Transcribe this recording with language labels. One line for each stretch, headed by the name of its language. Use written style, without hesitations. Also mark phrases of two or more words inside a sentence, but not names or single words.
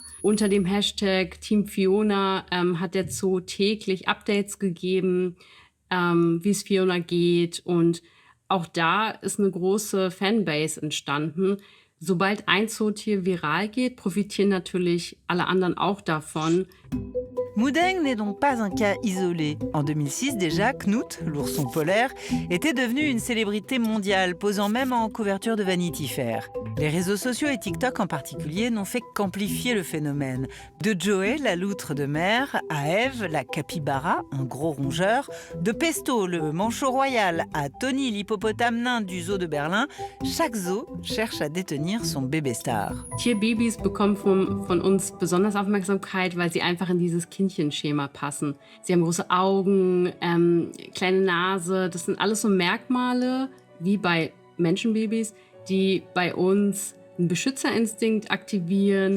German: Unter dem Hashtag Team Fiona hat der Zoo täglich Updates gegeben, wie es Fiona geht, und auch da ist eine große Fanbase entstanden. Sobald ein Zootier viral geht, profitieren natürlich alle anderen auch davon.
French: Mudeng n'est donc pas un cas isolé. En 2006 déjà, Knut, l'ourson polaire, était devenu une célébrité mondiale, posant même en couverture de Vanity Fair. Les réseaux sociaux et TikTok en particulier n'ont fait qu'amplifier le phénomène. De Joey, la loutre de mer, à Eve, la capybara, un gros rongeur, de Pesto, le manchot royal, à Tony, l'hippopotame nain du zoo de Berlin, chaque zoo cherche à détenir son bébé star.
German: Tierbabys bekommen von uns besonders Aufmerksamkeit, weil sie einfach in dieses Kindchenschema passen. Sie haben große Augen, kleine Nase. Das sind alles so Merkmale, wie bei Menschenbabys, die bei uns einen Beschützerinstinkt aktivieren.